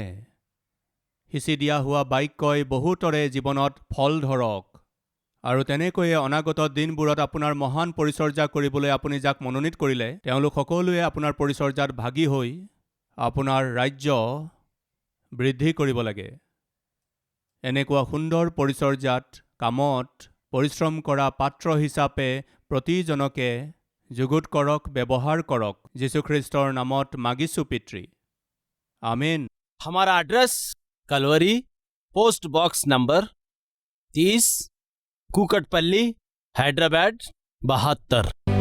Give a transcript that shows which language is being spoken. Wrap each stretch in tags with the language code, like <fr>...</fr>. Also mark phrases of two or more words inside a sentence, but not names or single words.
<as>সিঁচি দিয়া হোৱা বাক্যই বহুতৰে জীৱনত ফল ধৰক আৰু তেনেকৈয়ে অনাগত দিনবোৰত আপোনাৰ মহান পৰিচৰ্যা কৰিবলৈ আপুনি যাক মনোনীত কৰিলে, তেওঁলোক সকলোৱে আপোনাৰ পৰিচৰ্যাত ভাগী হৈ আপোনাৰ ৰাজ্য বৃদ্ধি কৰিব লাগে। এনেকুৱা সুন্দৰ পৰিচৰ্যাত, কামত পৰিশ্ৰম কৰা পাত্ৰ হিচাপে প্ৰতিজনকে যুগুত কৰক, ব্যৱহাৰ কৰক। যীশুখ্ৰীষ্টৰ নামত মাগিছোঁ পিতৃ, আমেন।</as> <hi>हमारा एड्रेस कलवरी, पोस्ट बॉक्स नंबर 30, कुकटपल्ली, हैदराबाद 72।</hi>